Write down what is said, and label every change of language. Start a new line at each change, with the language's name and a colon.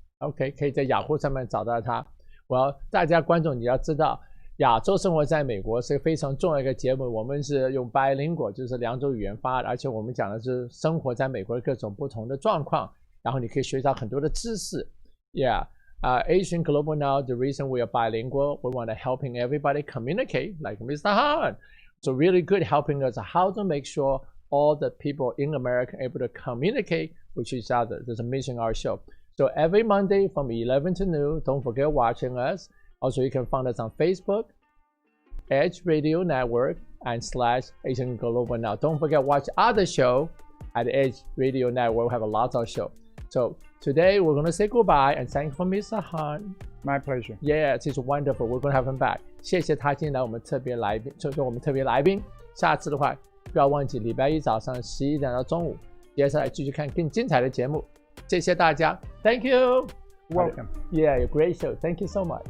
Chinese: OK， 可以在雅虎上面找到它。大家观众你要知道，亚洲生活在美国是非常重要的一个节目。我们是用 bilingual， 就是2种语言发的，而且我们讲的是生活在美国的各种不同的状况，然后你可以学到很多的知识。
English: Yeah, Asian Global Now, the reason we are bilingual, we want to helping everybody communicate, like Mr. Han. So really good helping us how to make sure all the people in America are able to communicate with each other. There's a mission our show. So every Monday from 11 to noon, don't forget watching us. Also, you can find us on Facebook, Edge Radio Network, and /Asian Global Now. Don't forget watch other show at Edge Radio Network. We have a lot of show. So today we're going to say goodbye and thank you for Mr. Han. My pleasure. Yes, it's wonderful. We're going to have him back.
Chinese: 谢谢他今天来我们特别来宾，就是我们特别来宾。下次的话，不要忘记礼拜一早上11点到中午，接下来继续看更精彩的节目。谢谢大家 ，
English: Thank you. Welcome. Yeah, great show. Thank you so much.